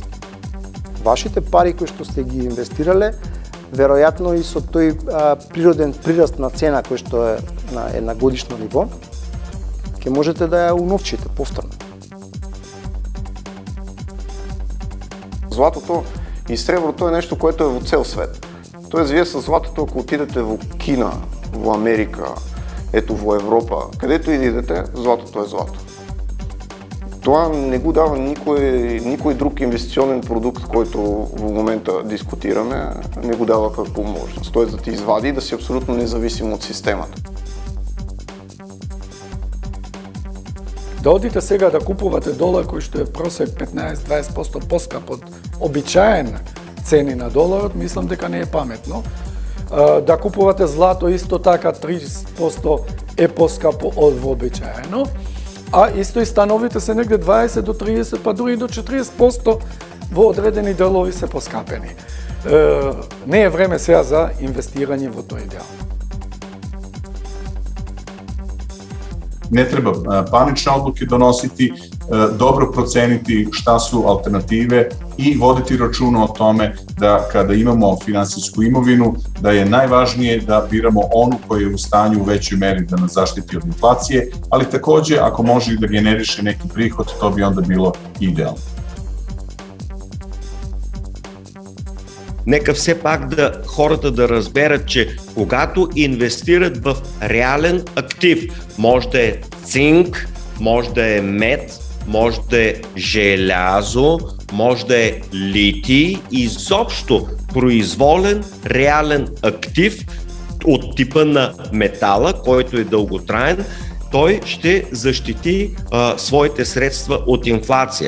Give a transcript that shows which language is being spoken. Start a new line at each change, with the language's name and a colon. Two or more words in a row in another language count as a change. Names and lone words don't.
Macedonian: Вашите пари кои што сте ги инвестирале, веројатно и со тој природен прираст на цена кој што е на една годишно ниво, ќе можете да ја уновчите повторно. Златото и среброто е нешто което е во цел свет. Тоест, вие со златото, ако отидете во Кина, во Америка, ето во Европа,
Bulgarian: където и да идете, златото е злато. Това не го дава никой друг инвестиционен продукт, който в момента дискутираме, не го дава како можност. Тоест да ти извади и да си абсолютно независим от системата.
Macedonian: Да одите сега да купувате долар кој што е просек 15-20% поскап од обичаен цени на доларот, мислам дека не е паметно. Да купувате злато исто така 30% е поскапо од вообичаено, а исто и становите се негде 20 до 30, па дури до 40% во одредени делови се поскапени. Не е време сега за инвестирање во тој дел.
Serbian: Ne treba panične odluke donositi, dobro proceniti šta su alternative i voditi računa o tome da kada imamo finansijsku imovinu, da je najvažnije da biramo onu koja je u stanju u većoj meri da nas zaštiti od inflacije, ali takođe ako može da generiše neki prihod, to bi onda bilo idealno.
Bulgarian: Нека все пак хората да разберат, че когато инвестират в реален актив, може да е цинк, може да е мед, може да е желязо, може да е литий, изобщо произволен реален актив, от типа на метала, който е дълготраен, той ще защити своите средства от инфлация.